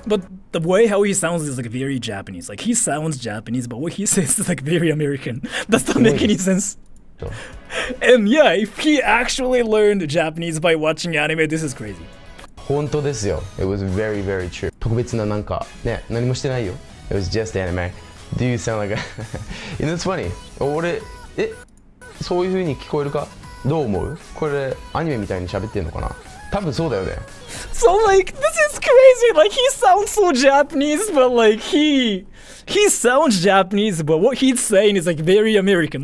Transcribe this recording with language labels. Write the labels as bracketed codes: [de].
[en] but the way how he sounds is like very Japanese. Like he sounds Japanese, but what he says is like very American. That doesn't make any sense. And yeah, if he actually learned Japanese by watching anime, this is crazy. [ja] 本当ですよ。 [en] It was very very true. [ja] 特別ななんかね何もしてないよ。 [en] It was just anime. Do you sound like a and it's funny. [ja] 俺そういう風に聞こえるか？どう思う？これアニメみたいに喋ってんのかな？多分そうだよね。 [en] So like this is crazy. Like he sounds so Japanese, but like he sounds Japanese, but what he's saying is like very American.